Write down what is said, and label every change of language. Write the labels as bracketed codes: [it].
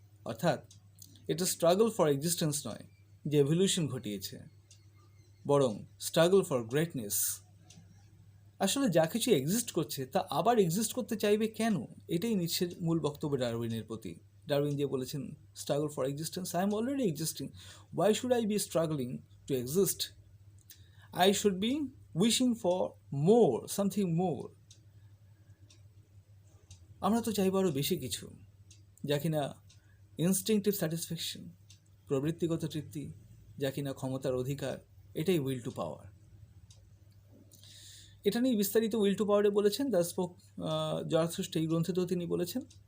[bn] অর্থাৎ এটা struggle for existence নয় যে এভলিউশন ঘটিয়েছে, বরং স্ট্রাগল ফর গ্রেটনেস। আসলে যা কিছু এক্সিস্ট করছে তা আবার এক্সিস্ট করতে চাইবে কেন, এটাই নিটশের মূল বক্তব্য ডারউইনের প্রতি। ডারউইন যে বলেছেন [en] Struggle for existence, I am already existing, why should I be struggling to exist? I should be wishing for more, something more. [bn] আমরা তো চাইব আরও বেশি কিছু, যা কিনা ইনস্টিংক্টিভ স্যাটিসফ্যাকশন, প্রবৃত্তিগত তৃপ্তি, যা কিনা ক্ষমতার অধিকার। এটাই উইল টু পাওয়ার। এটা নিয়ে বিস্তারিত উইল টু পাওয়ারে বলেছেন দ্য স্পোক জরাথুস্ট্র, এই গ্রন্থেতেও তিনি বলেছেন।